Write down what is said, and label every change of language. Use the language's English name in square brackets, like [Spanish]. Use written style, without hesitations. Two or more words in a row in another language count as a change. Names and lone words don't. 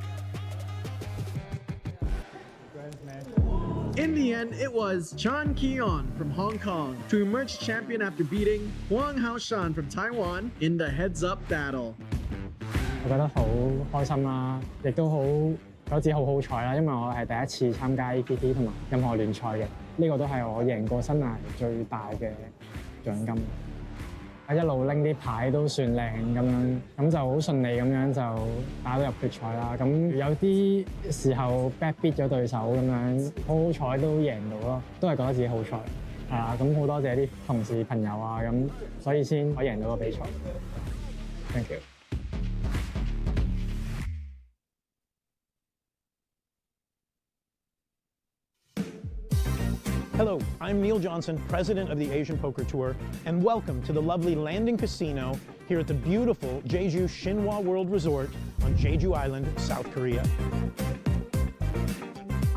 [English] In the end, it was Chan Keon from Hong Kong to emerge champion after beating Huang Haoshan from Taiwan in the heads-up battle. [Cantonese] 我覺得好開心啦，亦都好覺得自己好彩啦，因為我係第一次參加 APT 同埋任何聯賽嘅，呢個都係我贏過生涯最大嘅獎金。一路拎啲牌都算靚咁樣，咁就好順利咁樣就打到入決賽啦。咁有啲時候 [English] back beat [Cantonese] 咗對手咁樣，好彩都贏到咯，都係覺得自己好彩。係啊，咁好多謝啲同事朋友啊，咁所以先可以贏到個比賽。 [English] Thank you。 Hello, I'm Neil Johnson, president of the Asian Poker Tour, and welcome to the lovely Landing Casino here at the beautiful Jeju Shinhwa World Resort on Jeju Island, South Korea.